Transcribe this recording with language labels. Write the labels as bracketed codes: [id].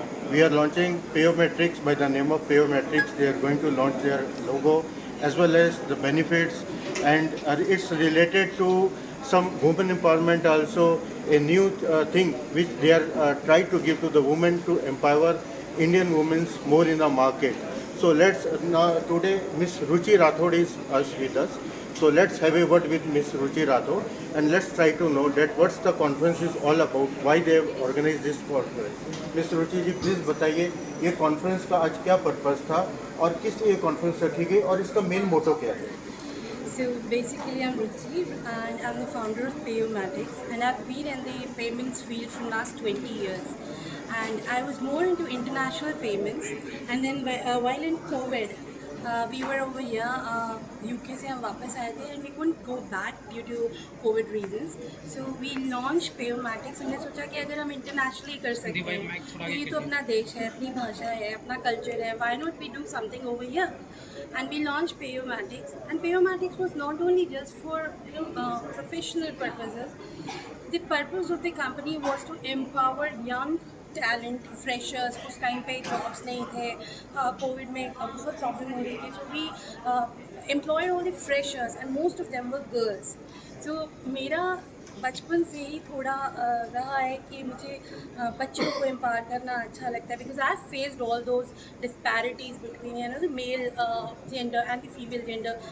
[en] we are launching Payometrics by the name of Payometrics. They are going to launch their logo as well as the benefits, and it's related to some women empowerment also, a new thing which they are trying to give to the women to empower Indian women more in the market. So let's now today Miss Ruchi Rathod is with us. So let's have a word with Miss Ruchi Rathod and let's try to know that what's the conference is all about, why they have organized this conference. [hi] Miss Ruchi ji please बताइए ये conference का आज क्या purpose था और किस लिए conference रखी गई और इसका मेन मोटो क्या है? [en] So basically, I'm Ruchi and I'm the founder of Payomatics, and I've been in the payments field for last 20 years. And I was more into international payments, and then while in COVID, we were over here, [hi] UK से हम वापस आए थे [en] and we couldn't go back due to COVID reasons. So we launched Payomatics. [hi] हमने सोचा कि अगर हम internationally कर सकते हैं, तो ये तो अपना देश है, अपनी भाषा है, अपना culture है, [en] why not we do something over here? And we launched Payomatics. And Payomatics was not only just for professional purposes. The purpose of the company was to empower young talent freshers. [hi] उस time पे jobs नहीं थे, Covid में बहुत problem हो रही थी. [en] So we employ all the freshers and most of them were girls. [hi] सो मेरा बचपन से ही थोड़ा रहा है कि मुझे बच्चों को एम्पावर करना अच्छा लगता है, [en] Because I faced all those disparities between the male gender and the female gender.